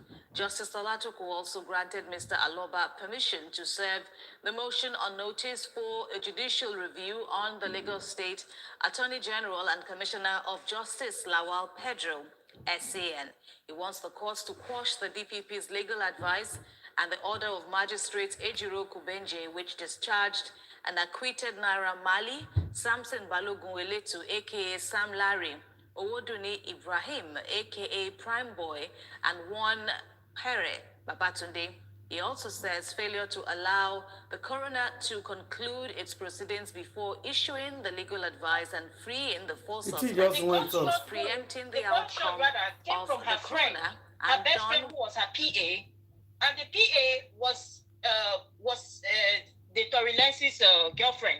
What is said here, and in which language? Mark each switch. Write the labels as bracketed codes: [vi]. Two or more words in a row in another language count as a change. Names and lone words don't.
[en] Justice Olatoku also granted Mr. Aloba permission to serve the motion on notice for a judicial review on the Lagos State Attorney General and Commissioner of Justice Lawal Pedro, esin. He wants the courts to quash the DPP's legal advice and the order of Magistrate Ejiro Kubenje, which discharged and acquitted Naira Marley, Samson Balogun Weletu, aka Sam Larry, Owoduni Ibrahim, aka Prime Boy, and one Pere Babatunde. He also says failure to allow the coroner to conclude its proceedings before issuing the legal advice and freeing the 4 suspects was preempting the outcome of the coroner. Her best friend who was her PA, and the PA was the Tory Lance's girlfriend.